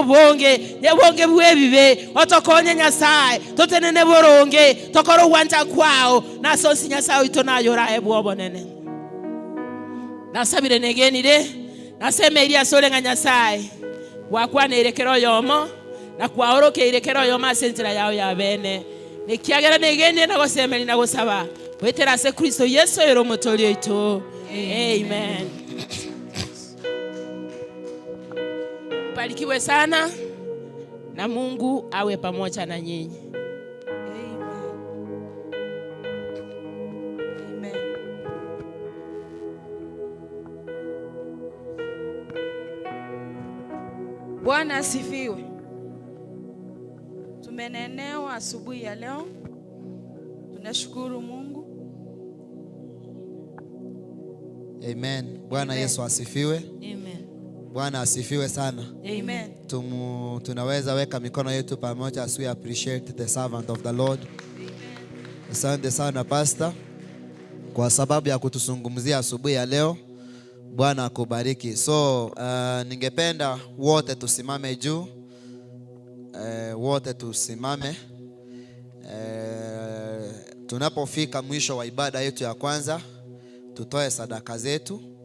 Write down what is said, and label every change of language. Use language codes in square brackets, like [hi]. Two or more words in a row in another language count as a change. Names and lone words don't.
[guz] bonge yebonge bwebibe otokonye Nyasaye totenene boronge tokoro wanja kwao nasonsi Nyasaye ito nayo rae bwobonene nasabire negenire nasemeria sole nga Nyasaye wakwana erekero yomo na kwaorokeire kero yo masentira yao ya bene nikiagera negene na gosemeli na gosaba wetera se Kristo Yesu ero mutolio itu. [sw] Amen. Barikiwe sana na Mungu awe pamoja na nyinyi. Bwana asifiwe. Tumenenewa asubuhi ya leo. Tunashukuru Mungu. Amen. Bwana Yesu asifiwe. Amen. Bwana asifiwe sana. Amen. Tunaweza weka mikono yetu pamoja [en] as we appreciate the servant of the Lord. [sw] Asante sana pastor kwa sababu ya kutuzungumzia asubuhi ya leo. Bwana akubariki. So ningependa wote tusimame juu. Wote tusimame. Tunapofika mwisho wa ibada yetu ya kwanza, tutoe sadaka zetu.